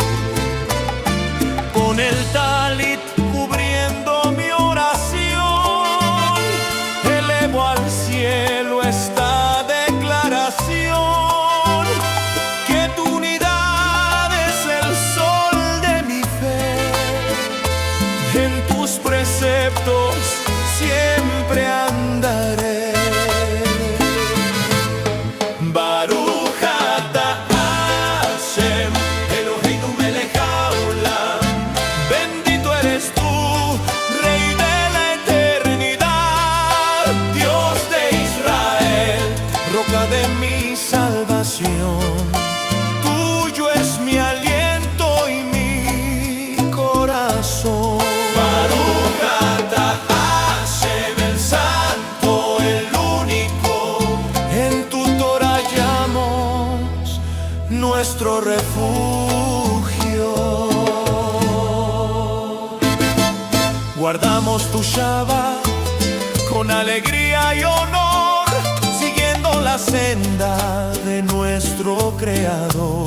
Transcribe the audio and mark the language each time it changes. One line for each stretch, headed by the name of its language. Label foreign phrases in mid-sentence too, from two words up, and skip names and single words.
Spanish: Con el talit cubriendo mi oración, elevo al cielo esta declaración: que tu unidad es el sol de mi fe, en tus preceptos siempre andaré.
Hebrew: ברוך אתה השם, אלוהינו מלך העולם.
Spanish: Bendito eres tú, Rey de la eternidad, Dios de Israel, roca de mi salvación. Tuyo es mi aliento y mi corazón.
Hebrew: ברוך אתה השם,
Spanish: el santo, el único, en tu Torah hallamos nuestro refugio. Guardamos tu Shabbat con alegría y honor, siguiendo la senda de nuestro Creador.